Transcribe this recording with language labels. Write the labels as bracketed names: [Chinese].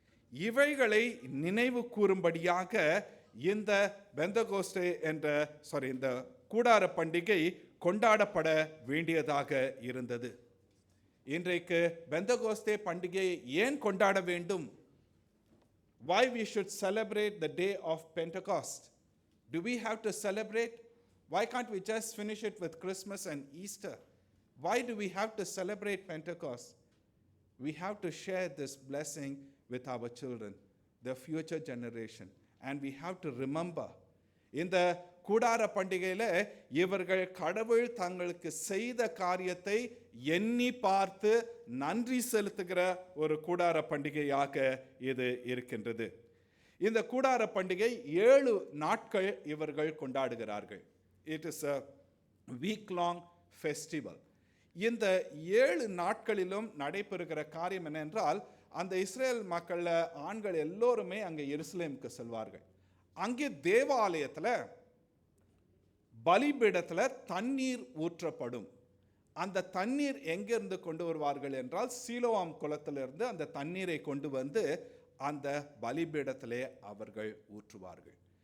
[Tamil] இவைகளை நினைவு கூறும்படியாக இந்த பெந்தகோஸ்தே இந்த கூடார பண்டிகை கொண்டாடப்பட வேண்டியதாக இருந்தது. இன்றைக்கு பெந்தகோஸ்தே பண்டிகையை ஏன் கொண்டாட வேண்டும்? [English] Why we should celebrate the day of Pentecost? Do we have to celebrate? Why can't we just finish it with Christmas and Easter? Why do we have to celebrate Pentecost? We have to share this blessing with our children, the future generation. And we have to remember, [Tamil] இந்த கூடார பண்டிகையில இவர்கள் கடவுள் தங்களுக்கு செய்த காரியத்தை எண்ணி பார்த்து நன்றி செலுத்துகிற ஒரு கூடார பண்டிகையாக இது இருக்கின்றது. இந்த கூடார பண்டிகை 7 நாட்கள் இவர்கள் கொண்டாடுகிறார்கள். [English] It is a week-long festival. [Tamil] இந்த 7 நாட்களிலும் நடைபெறுகிற காரியம் என்னென்றால், அந்த இஸ்ரேல் மக்கள்ல ஆண்கள் எல்லோருமே அங்கே எருசலேமுக்கு செல்வார்கள். அங்கே தேவாலயத்தில் பலிபீடத்தில் தண்ணீர் ஊற்றப்படும். அந்த தண்ணீர் எங்கிருந்து கொண்டு வருவார்கள் என்றால், சீலோவாம் குளத்திலிருந்து அந்த தண்ணீரை கொண்டு வந்து அந்த பலிபீடத்திலே அவர்கள் ஊற்றுவார்கள்.